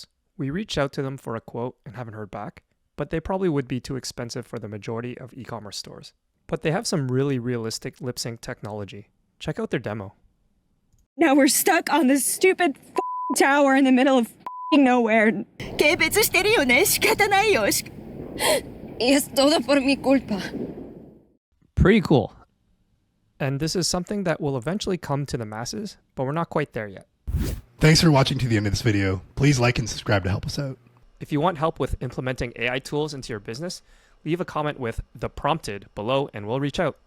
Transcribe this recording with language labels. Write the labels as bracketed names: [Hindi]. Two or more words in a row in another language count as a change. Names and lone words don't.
[English] We reached out to them for a quote and haven't heard back, but they probably would be too expensive for the majority of e-commerce stores. But they have some really realistic lip sync technology. Check out their demo. Now we're stuck on this stupid tower in the middle of nowhere. [Japanese] 軽蔑してるよね。仕方ないよ。 [Spanish] Y es todo por mi culpa. [English] Pretty cool. And this is something that will eventually come to the masses, but we're not quite there yet. Thanks for watching to the end of this video. Please like and subscribe to help us out. If you want help with implementing AI tools into your business, leave a comment with "the prompted" below and we'll reach out.